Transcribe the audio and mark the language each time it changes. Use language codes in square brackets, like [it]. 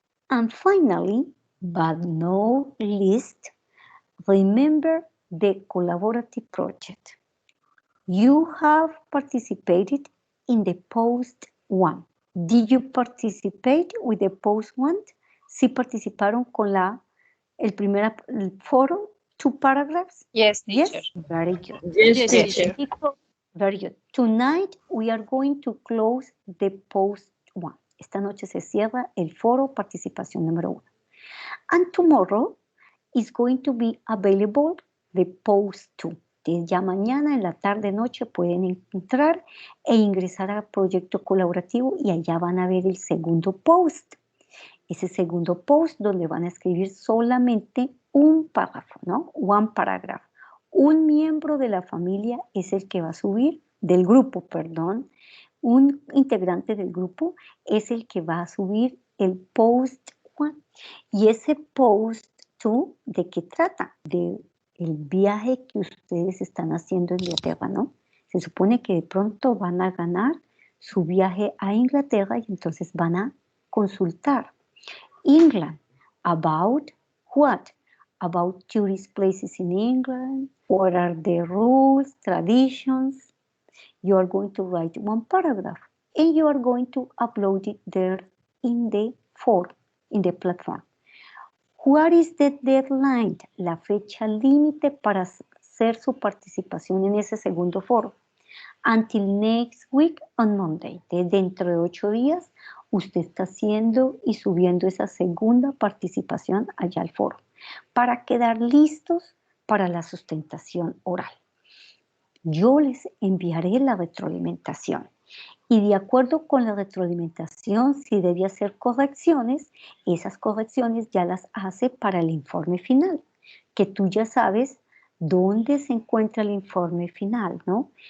[en] And finally, but not least, remember the collaborative project. You have participated in the post 1. Did you participate with the post 1? [es] ¿Sí participaron con el foro, [en] 2 paragraphs? Yes, teacher. Yes, very good. Yes, Yes, teacher. teacher. Very good. Tonight we are going to close the post 1. [es] Esta noche se cierra el foro participación número 1. [en] And tomorrow is going to be available the post 2. [es] Ya mañana en la tarde noche pueden entrar e ingresar al proyecto colaborativo y allá van a ver el segundo post. Ese segundo post donde van a escribir solamente un párrafo, ¿no? [en] One paragraph. [es] Un miembro de la familia es el que va a subir, del grupo, perdón. Un integrante del grupo es el que va a subir el post 1. Y ese post 2, ¿de qué trata? De el viaje que ustedes están haciendo en Inglaterra, ¿no? Se supone que de pronto van a ganar su viaje a Inglaterra y entonces van a consultar. [en] England, about what? About tourist places in England, what are the rules, traditions. You are going to write one paragraph and you are going to upload it there in the forum. in the platform. What is the deadline? [es] La fecha límite para hacer su participación en ese segundo foro. [en] Until next week on Monday. [es] Dentro de 8 días, usted está haciendo y subiendo esa segunda participación allá al foro para quedar listos para la sustentación oral. Yo les enviaré la retroalimentación y de acuerdo con la retroalimentación, si debe hacer correcciones, esas correcciones ya las hace para el informe final, que tú ya sabes dónde se encuentra el informe final, ¿no?